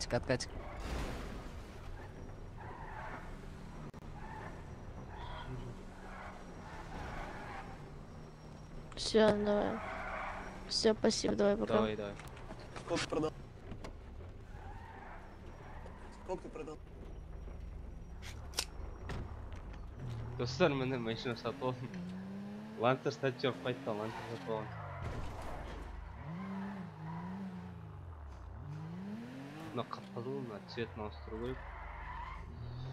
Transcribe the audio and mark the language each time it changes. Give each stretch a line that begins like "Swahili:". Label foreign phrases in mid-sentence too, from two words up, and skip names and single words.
Russian: Все, давай. Все, спасибо, давай пока. Давай. Сколько продал? Сколько ты продал?
Kazakh: Достар мене машина сатып алдым. Лантер статер қайтты, лантер сатып алдым. Мына қып-қызыл, мына цветін ауыстыру керек.